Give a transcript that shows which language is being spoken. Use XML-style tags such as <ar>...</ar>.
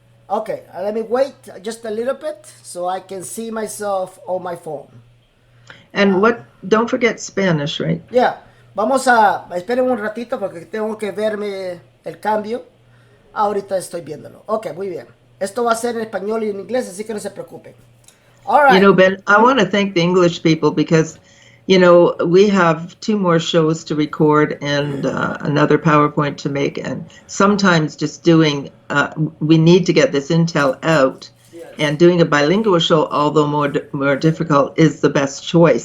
<en>Okay, let me wait just a little bit so I can see myself on my phone. And don't forget Spanish, right?</en> <es>Yeah, vamos a... Esperen un ratito porque tengo que verme el cambio. Ahorita estoy viéndolo. Ok, muy bien. Esto va a ser en español y en inglés, así que no se preocupen.</es> <en>All right. You know, Ben, I want to thank the English people because, we have 2 more shows to record and another PowerPoint to make. And sometimes just we need to get this intel out. Yes. And doing a bilingual show, although more difficult, is the best choice.</en>